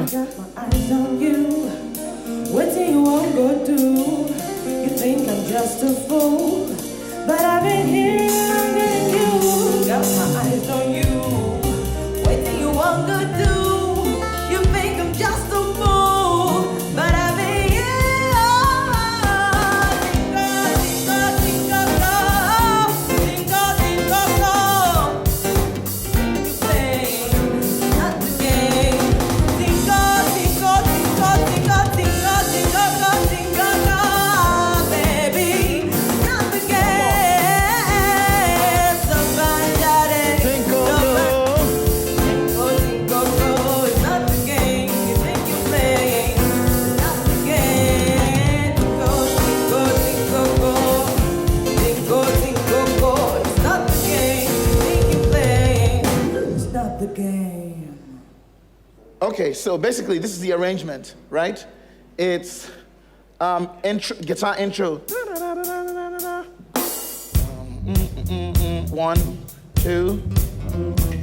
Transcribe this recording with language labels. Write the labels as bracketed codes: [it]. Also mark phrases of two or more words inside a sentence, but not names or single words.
[en] I got my eyes on you. Waiting you won't go do. You think I'm just a fool, but I've been here longer than you. Got my eyes on you. Waiting you won't go do. You think I'm just a fool, but I've been here. Tingo, tingo, tingo, go. Tingo, tingo, go. You play, not the game. Tingo, tingo, tingo, tingo, tingo, tingo, go, tingo, go, baby. Not the game. [it] So mangiare. Tingo, Tingo, [en] go. It's not the game you think you're playing. It's not the game. Tingo, tingo, tingo, go. Tingo, tingo, go. It's not the game you think you're playing. It's not the game. Okay, so basically this is the arrangement, right? It's guitar intro. 1, 2, 3.